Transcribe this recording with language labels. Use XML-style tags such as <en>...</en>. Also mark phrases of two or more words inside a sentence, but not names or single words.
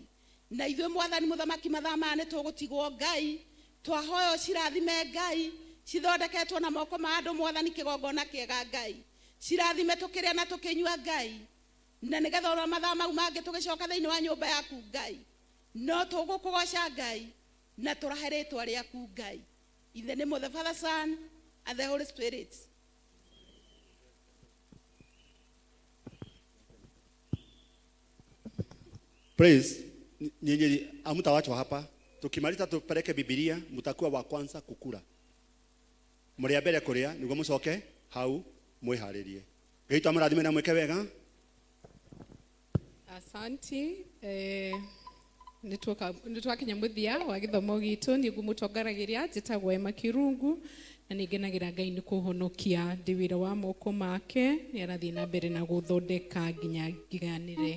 <ki>Na ithuĩ mwathani mũthamaki mathaa maya nĩ tũgũtigwo Ngai twahoya cirathime Ngai cithondeketwo na moko ma andũ mwathani kĩgongona kĩega Ngai. Cirathime tũkĩrĩa na tũkĩnyua Ngai. Na nĩgetha ona mathaa mau mangĩ tũgĩcoka thĩinĩ wa nyũmba yaku Ngai no tũgũkũgoca Ngai na tũrahe rĩtwa rĩaku Ngai.</ki> <en>In the name of the Father, Son and the Holy Spirit. Praise.</en> <sw>Nyinyi hamtawachwa hapa. Tukimaliza tupeleke Biblia, mtakuwa wa kwanza kukula.</sw> <ki>Mria mbere kuria niguo mucoke hau mwiharirie. Ngai tũmũrathime na mwĩke wega. Asanti. Nitwakinya muthia wa githomo gitu niguo mutongaragiria njitagwo Emma Kirungu na ningenagira Ngai ni kuhonokia ndi wira wa moko make ni arathie na mbere na guthondeka nginya ngiganire.</ki>